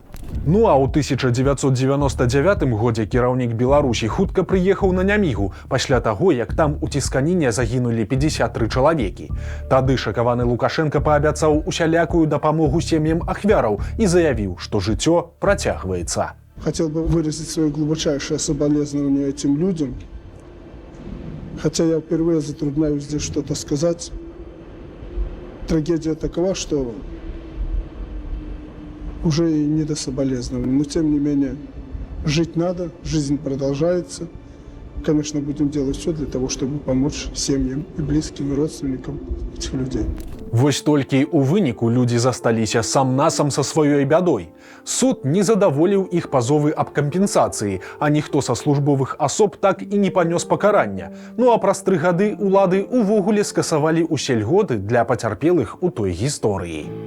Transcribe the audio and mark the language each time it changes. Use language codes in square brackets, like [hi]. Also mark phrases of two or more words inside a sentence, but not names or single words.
[be] Ну а ў 1999 годзе кіраўнік Беларусі хутка прыехаў на Нямігу пасля таго, як там у цісканіне загінулі 53 чалавекі. Тады шакаваны Лукашенко паабяцаў усялякую дапамогу сем'ям ахвяраў і заявіў, што жыццё працягваецца. [ru] Хотел бы выразить свое глубочайшее соболезнование этим людям, хотя я впервые затрудняюсь здесь что-то сказать. Трагедия такова, что уже и не до соболезнований, но тем не менее жить надо, жизнь продолжается. Конечно, будем делать все для того, чтобы помочь семьям и близким, и родственникам этих людей. [be] Вось толькі ў выніку людзі засталіся сам-насам са сваёй бядой. Суд не задаволіў іх пазовы аб кампенсацыі, а ніхто са службовых асоб так і не панёс пакарання. Ну а праз 3 гады ўлады ўвогуле скасавалі ўсе льготы для пацярпелых у той гісторыі.